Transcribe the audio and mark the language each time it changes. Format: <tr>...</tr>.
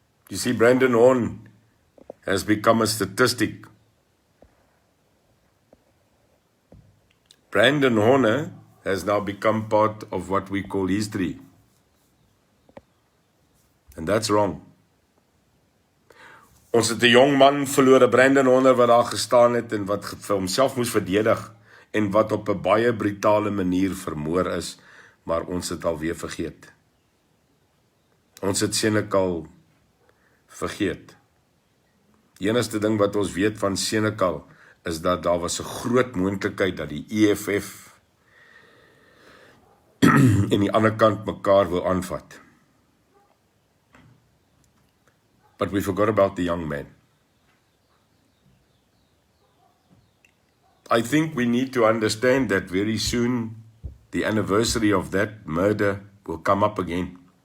<en>You see, Brandon Horn has become a statistic. Brandon Horner has now become part of what we call history. And that's wrong.</en> <af>Ons het 'n jong man verloor, Brandon Horner, wat daar gestaan het en wat vir homself moes verdedig en wat op 'n baie brutale manier vermoor is, maar ons het alweer vergeet. Ons het Senekal vergeet. Die enigste ding wat ons weet van Senekal is dat daar was 'n groot moontlikheid dat die EFF en die ander kant mekaar wil aanvat.</af> <en>But we forgot about the young man. I think we need to understand that very soon the anniversary of that murder will come up again.</en>